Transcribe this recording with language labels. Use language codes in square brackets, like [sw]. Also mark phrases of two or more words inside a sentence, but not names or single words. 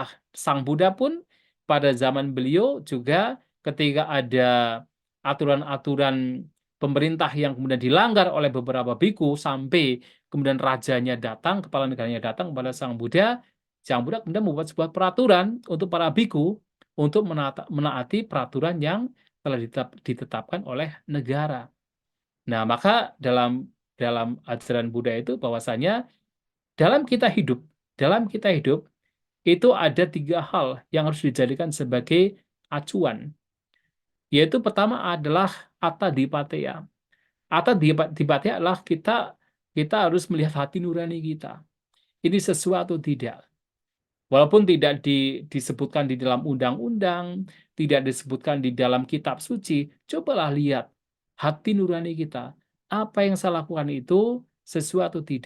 [id] Sang Buddha pun pada zaman beliau juga ketika ada aturan-aturan pemerintah yang kemudian dilanggar oleh beberapa biku sampai kemudian rajanya datang, kepala negaranya datang kepada Sang Buddha kemudian membuat sebuah peraturan untuk para biku untuk menaati peraturan yang telah ditetapkan oleh negara. Nah, maka dalam dalam ajaran Buddha itu bahwasanya dalam kita hidup, dalam kita hidup itu ada 3 hal yang harus dijadikan sebagai acuan. Yaitu pertama adalah [pi] atta dipateya. Atta dipateya [id] adalah kita kita harus melihat hati nurani kita. Ini sesuatu tidak. Walaupun tidak disebutkan di dalam undang-undang, tidak disebutkan di dalam kitab suci, cobalah lihat hati nurani kita. Apa yang saya lakukan itu sesuatu tidak.